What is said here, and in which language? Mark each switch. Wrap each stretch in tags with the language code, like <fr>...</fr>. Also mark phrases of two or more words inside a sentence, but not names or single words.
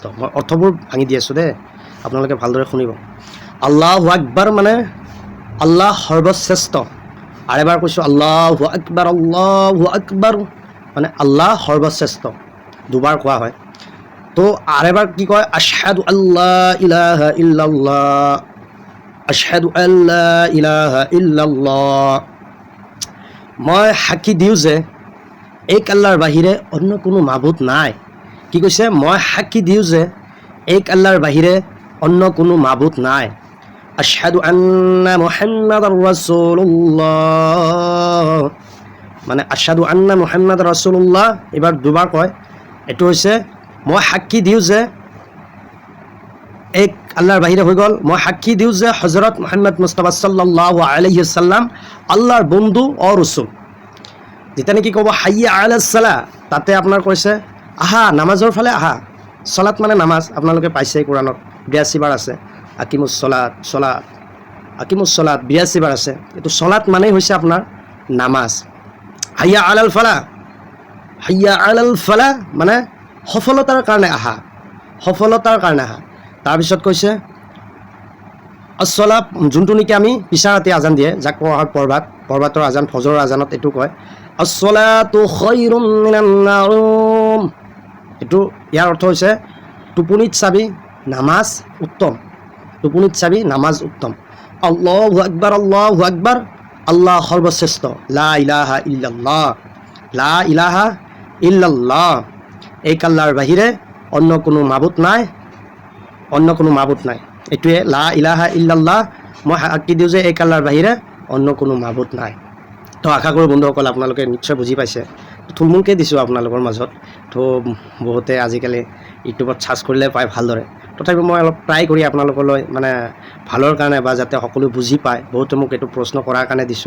<as>মই অৰ্থবোৰ ভাঙি দি আছোঁ দেই, আপোনালোকে ভালদৰে শুনিব।</as> <ar>الله أكبر</ar> <as>মানে আল্লাহ সৰ্বশ্ৰেষ্ঠ। আৰু এবাৰ কৈছোঁ</as> <ar>الله أكبر، الله أكبر</ar> <as>মানে আল্লাহ সৰ্বশ্ৰেষ্ঠ, দুবাৰ কোৱা হয়। তো আৰু এবাৰ কি কয়,</as> <ar>أشهد أن لا إله إلا الله، أشهد أن لا إله إلا الله.</ar> <as>মই সাক্ষী দিওঁ যে এক আল্লাহৰ বাহিৰে অন্য কোনো মাবুদ নাই। কি কৈছে? মই সাক্ষী দিওঁ যে এক আল্লাহৰ বাহিৰে অন্য কোনো মাবুদ নাই।</as> <ar>أشهد أن محمدا رسول الله أشهد أن محمدا رسول الله</ar> <as>এবাৰ দুবাৰ কয়। এইটো হৈছে মই সাক্ষী দিওঁ যে এক আল্লাহৰ বাহিৰে হৈ গ'ল, মই সাক্ষী দিওঁ যে হজৰত মুহাম্মদ মুস্তাফা</as> <ar>صلى الله عليه وسلم</ar> <as>আল্লাহৰ বন্ধু অ ৰসুল। যেতিয়া নেকি ক'ব</as> <ar>حي على الصلاة,</ar> <as>তাতে আপোনাৰ কৈছে আহা নামাজৰ ফালে আহা। চলাত নামাজ, আপোনালোকে পাইছে কোৰাণত 82 বাৰ আছে।</as> <ar>أقيموا الصلاة,</ar> <as>82 বাৰ আছে। এইটো চলাত মানেই হৈছে আপোনাৰ নামাজ।</as> <ar>حي على الفلاح، حي على الفلاح</ar> <as>সফলতাৰ কাৰণে আহা, সফলতাৰ কাৰণে আহা। তাৰপিছত কৈছে আছলাত, যোনটো নেকি আমি পিছা ৰাতি আজান দিয়ে, যাক কোৱা হয় প্ৰভাতৰ আজান, ফজৰৰ আজানত এইটো কয়</as> <ar>الصلاة خير من النوم.</ar> <as>এইটো ইয়াৰ অৰ্থ হৈছে টোপনিত চাবি নামাজ উত্তম, টোপনিত চাবি নামাজ উত্তম।</as> <ar>الله أكبر، الله أكبر,</ar> <as>আল্লাহ সৰ্বশ্ৰেষ্ঠ।</as> <ar>لا إله إلا الله، لا إله إلا الله,</ar> <as>এক আল্লাহৰ বাহিৰে অন্য কোনো মাবুদ নাই, অন্য কোনো মাবুদ নাই।</as> <ar>এইটোৱে لا إله إلا الله,</ar> <as>মই সাক্ষী দিওঁ যে এক আল্লাহৰ বাহিৰে অন্য কোনো মাবুদ নাই। তো আশা কৰোঁ বন্ধুসকল আপোনালোকে নিশ্চয় বুজি পাইছে। থুলমূলকৈ দিছোঁ আপোনালোকৰ মাজত। তো বহুতে আজিকালি ইউটিউবত চাৰ্চ কৰিলে পায় ভালদৰে। তথাপিও মই অলপ ট্ৰাই কৰি আপোনালোকলৈ মানে ভালৰ কাৰণে বা যাতে সকলো বুজি পায় বহুতে মোক এইটো প্ৰশ্ন কৰাৰ কাৰণে দিছোঁ।</as>